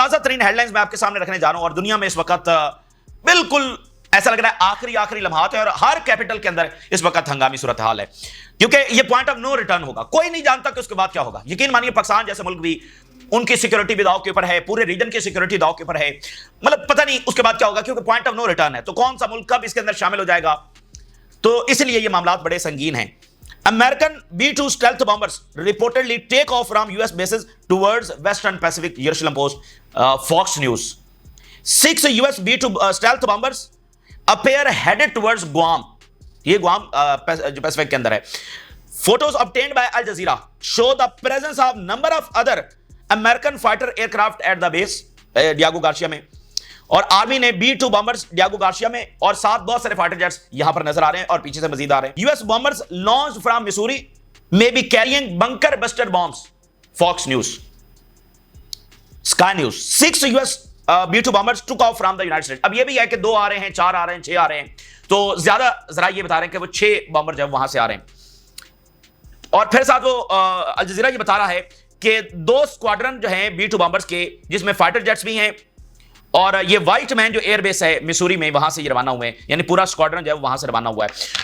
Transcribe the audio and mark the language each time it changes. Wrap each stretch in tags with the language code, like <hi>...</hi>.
<ur>تازہ ترین head lines میں آپ کے سامنے رکھنے جا رہا ہوں, اور دنیا میں اس وقت بالکل ایسا لگ رہا ہے آخری لمحات ہے, اور ہر کیپٹل کے اندر اس وقت ہنگامی صورتحال ہے, کیونکہ یہ پوائنٹ آف نو ریٹرن ہوگا. کوئی نہیں جانتا کہ اس کے بعد کیا ہوگا. یقین مانیے پاکستان جیسے ملک بھی, ان کی سیکورٹی بھی داؤ کے اوپر ہے, پورے ریجن کی سیکورٹی داؤ کے اوپر ہے. مطلب پتہ نہیں اس کے بعد کیا ہوگا, کیونکہ پوائنٹ آف نو ریٹرن ہے. تو کون سا ملک کب اس کے اندر شامل ہو جائے گا, تو اس لیے یہ معاملات بڑے سنگین ہیں.</ur> <en>American B-2 stealth bombers reportedly take off from US bases towards Western Pacific. Jerusalem Post, Fox News. 6 US B-2 stealth bombers appear headed towards Guam.</en> <ur>یہ گوام جو پیسفک کے اندر ہے.</ur> <en>Photos obtained by Al Jazeera show the presence of number of other American fighter aircraft at the base</en> <ur>Diego Garcia میں, اور army نے B-2 bombers Diego Garcia میں, اور ساتھ بہت سارے فائٹر جیٹس یہاں پر نظر آ رہے ہیں, اور پیچھے سے مزید آ رہے ہیں.</ur> <en>US bombers launched from Missouri may be carrying bunker buster bombs. Fox News, Sky News. 6 US B-2 bombers took off from the United States.</en> <ur>اب یہ بھی ہے کہ 2 آ رہے ہیں, 4 آ رہے ہیں, 6 آ رہے ہیں, تو زیادہ ذرائع یہ بتا رہے ہیں کہ وہ 6 بامبر جب وہاں سے آ رہے ہیں. اور پھر ساتھ وہ الجزیرہ یہ بتا رہا ہے کہ 2 سکواڈرن جو ہیں B-2 بامبرز کے, جس میں فائٹر جیٹس بھی ہیں, اور یہ وائٹ مین جو ایئر بیس ہے مسوری میں, وہاں سے یہ روانہ ہوئے ہیں, یعنی پورا سکواڈرن جو ہے وہاں سے روانہ ہوا ہے.</ur>